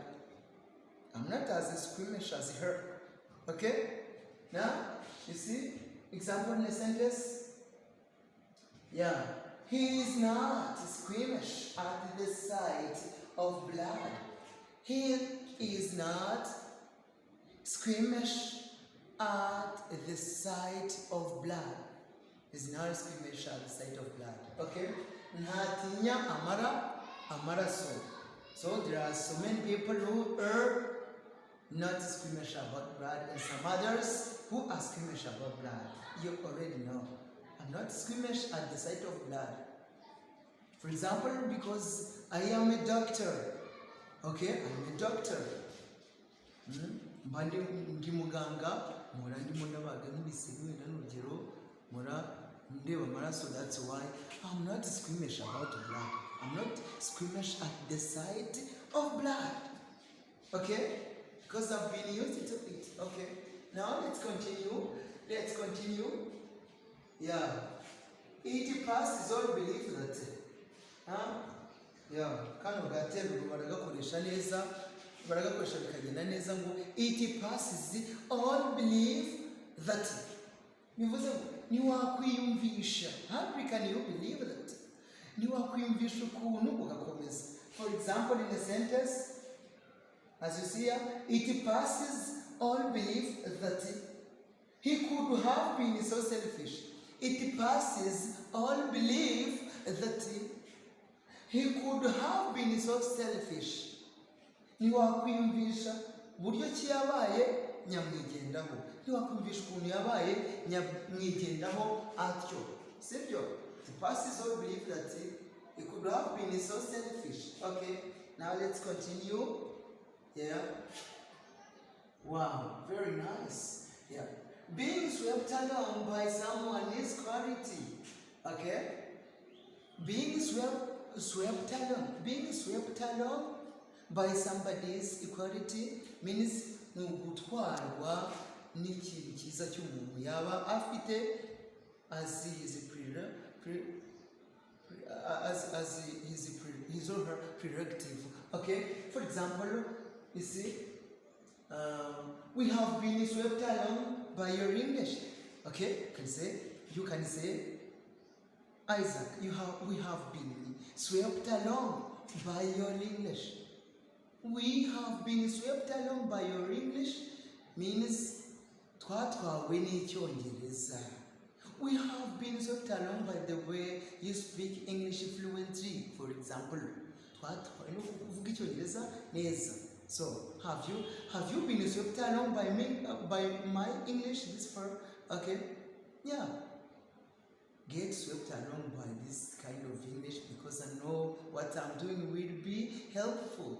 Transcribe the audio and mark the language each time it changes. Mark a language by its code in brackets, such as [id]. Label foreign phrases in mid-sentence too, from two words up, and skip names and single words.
[en] I'm not as squeamish as her. Okay? Now, you see, example in a sentence. Yeah. He is not squeamish at the sight of blood. He is not squeamish at the sight of blood. Is not squeamish at the sight of blood. [rw] Okay? Ntatinya amaraso. [en] So there are so many people who are not squeamish about blood, and some others who are squeamish about blood. You already know. I'm not squeamish at the sight of blood. For example, because I am a doctor. Okay? I'm a doctor. [rw] Ndi muganga, mura ndimo ndabaga nk'ibisebe n'urugero, mura ndeba amaraso. [en] That's why I'm not squeamish about blood. I'm not squeamish at the sight of blood. Okay? Because I've been used to it. Okay? Now let's continue. Yeah. It passes all belief that. Yeah. [rw] Kano gaterwa baragakoresha neza. Baragakoresha bikagenda neza ngo [en] it passes all belief that. [rw] Bivuze ngo niwakwiyumvisha. [en] How can you believe that? [rw] Niwakwiyumvisha ukuntu ugakomeza. [en] For example, in a sentence, as you see here, it passes all belief that he could have been so selfish. It passes all belief that he could have been so selfish. [rw] Niwakwiyumvisha buryo ki yabaye nyamwigendaho. Ntiwakumvisha ukuntu yabaye nyamwigendaho atyo, sibyo? [en] The past all believe that it could have been so selfish. Okay, now let's continue. Yeah. Wow, very nice. Yeah. Being swept along by someone is quality. Okay? Being swept along by somebody's equality means [rw] gutwarwa n'ikintu cyiza cy'umuntu yaba afite [en] as his or her prerogative. Okay? For example, you see, we have been swept along by your English. Okay? You can say, Isaac, we have been swept along by your English. We have been swept along by your English means [rw] twatwawe n'Icyongereza. [en] We have been swept along by the way you speak English fluently. For example, twatwawe no kuvuga Icyongereza neza. So, have you been swept along by my English this far? Okay? Yeah. Get swept along by this kind of English because I know what I'm doing will be helpful.